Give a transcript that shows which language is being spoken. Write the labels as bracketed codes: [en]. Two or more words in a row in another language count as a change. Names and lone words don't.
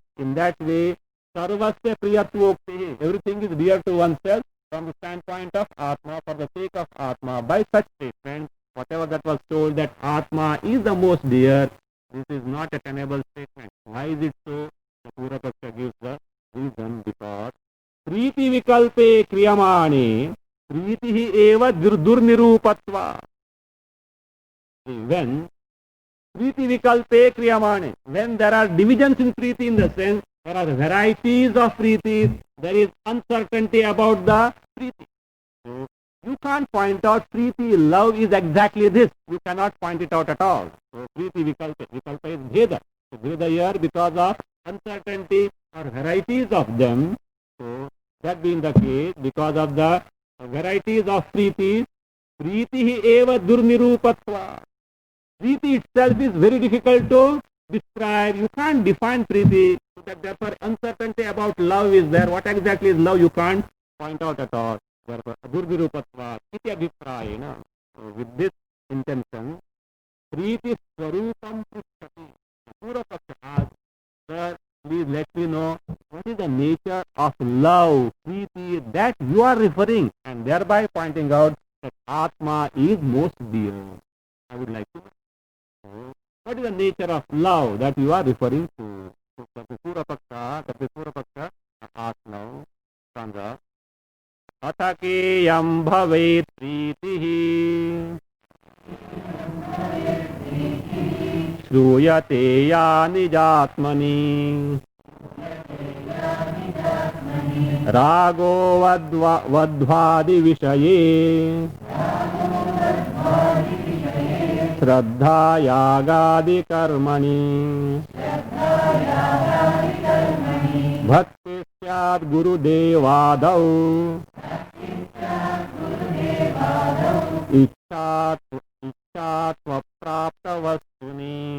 [en] In that way, [sa] Sarvasya Priyatvoktehe, [en] everything is dear to oneself from the standpoint of Atma, for the sake of Atma. By such statement, whatever that was told that Atma is the most dear, this is not a tenable statement. Why is it so? The Pura Paksha gives the reason. [sa] Because Preeti Vikalpe Kriyamane Preeti eva Durnirupatva. When Preeti Vikalpe Kriyamane, [en] when there are divisions in Preeti, in the sense there are varieties of Preetis, there is uncertainty about the Preeti. So you can't point out Preeti, love is exactly this. You cannot point it out at all. So [sa] Preeti Vikalpa [en] is Bheda. So Bheda here because of uncertainty or varieties of them. So that being the case, because of the varieties of Preeti, [sa] Preeti eva Durnirupatva. [en] Preeti itself is very difficult to describe. You can't define Preeti. So that therefore uncertainty about love is there. What exactly is love? You can't point out at all. Therefore, [sa] Durvirupatva, iti abhiprayena. [en] With this intention, [sa] Priti Swarupam Prishati. [en] Purvapaksha asks, sir, please let me know what is the nature of love, Priti, that you are referring, and thereby pointing out that Atma is most dear. I would like to know. What is the nature of love that you are referring to? Purvapaksha asks now, [sa] Chandra, Athakeyam bhavet pritihi श्रूयते या निजात्मनि रागो वध्वादि विषये श्रद्धा यागादि कर्मणि भक्ति स्यात् गुरुदेवादौ इच्छात्वप्राप्तवस्तुनि